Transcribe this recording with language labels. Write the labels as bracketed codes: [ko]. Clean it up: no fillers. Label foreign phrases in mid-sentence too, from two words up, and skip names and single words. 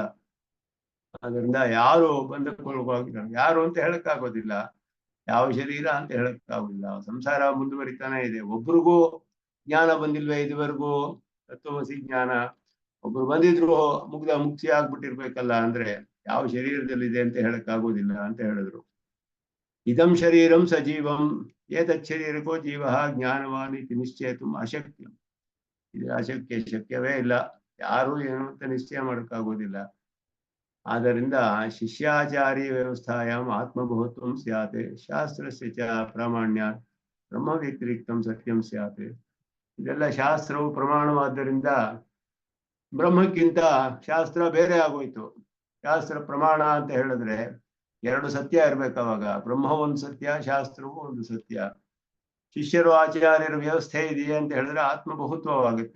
[kn] ಅದರಿಂದ ಯಾರು ಬಂಧುಕೊಳ್ಳುವಾಗಿದ್ದಾರೆ ಯಾರು ಅಂತ ಹೇಳಕ್ಕಾಗೋದಿಲ್ಲ. ಯಾವ ಶರೀರ ಅಂತ ಹೇಳಕ್ಕಾಗೋದಿಲ್ಲ. ಸಂಸಾರ ಮುಂದುವರಿತಾನೆ ಇದೆ. ಒಬ್ರಿಗೂ ಜ್ಞಾನ ಬಂದಿಲ್ವೇ ಇದುವರೆಗೂ ತತ್ವಮಸಿ ಜ್ಞಾನ? ಒಬ್ರು ಬಂದಿದ್ರು ಮುಕ್ತಿ ಆಗ್ಬಿಟ್ಟಿರ್ಬೇಕಲ್ಲ. ಅಂದ್ರೆ ಯಾವ ಶರೀರದಲ್ಲಿದೆ ಅಂತ ಹೇಳಕ್ಕಾಗೋದಿಲ್ಲ ಅಂತ ಹೇಳಿದ್ರು. [sa] ಇದಂ ಶರೀರಂ ಸಜೀವಂ ಏತತ್ ಶರೀರಕೋ ಜೀವ ಜ್ಞಾನವಾನ್ ಇತಿ ನಿಶ್ಚೇತುಂ ಅಶಕ್ಯಂ. [kn] ಇದು ಅಶಕ್ಯ, ಶಕ್ಯವೇ ಇಲ್ಲ. ಯಾರು ಏನು ಅಂತ ನಿಶ್ಚಯ ಮಾಡಕ್ಕಾಗೋದಿಲ್ಲ. [sa] ಆದ್ದರಿಂದ ಶಿಷ್ಯಾಚಾರಿ ವ್ಯವಸ್ಥಾಯಾಂ ಆತ್ಮಬಹುತ್ವಂ ಸ್ಯಾತ್ ಶಾಸ್ತ್ರಸ್ಯ ಚ ಪ್ರಾಮಾಣ್ಯಾತ್ ಬ್ರಹ್ಮ ವ್ಯತಿರಿಕ್ತಂ ಸತ್ಯಂ ಸ್ಯಾತ್. [kn] ಇದೆಲ್ಲ ಶಾಸ್ತ್ರವು ಪ್ರಮಾಣವಾದ್ದರಿಂದ ಬ್ರಹ್ಮಕ್ಕಿಂತ ಶಾಸ್ತ್ರ ಬೇರೆ ಆಗೋಯ್ತು. ಶಾಸ್ತ್ರ ಪ್ರಮಾಣ ಅಂತ ಹೇಳಿದ್ರೆ ಎರಡು ಸತ್ಯ ಇರ್ಬೇಕು. ಅವಾಗ ಬ್ರಹ್ಮ ಒಂದು ಸತ್ಯ, ಶಾಸ್ತ್ರವು ಒಂದು ಸತ್ಯ. ಶಿಷ್ಯರು ಆಚಾರ್ಯರ ವ್ಯವಸ್ಥೆ ಇದೆಯೇ ಅಂತ ಹೇಳಿದ್ರೆ ಆತ್ಮಬಹುತ್ವವಾಗುತ್ತೆ.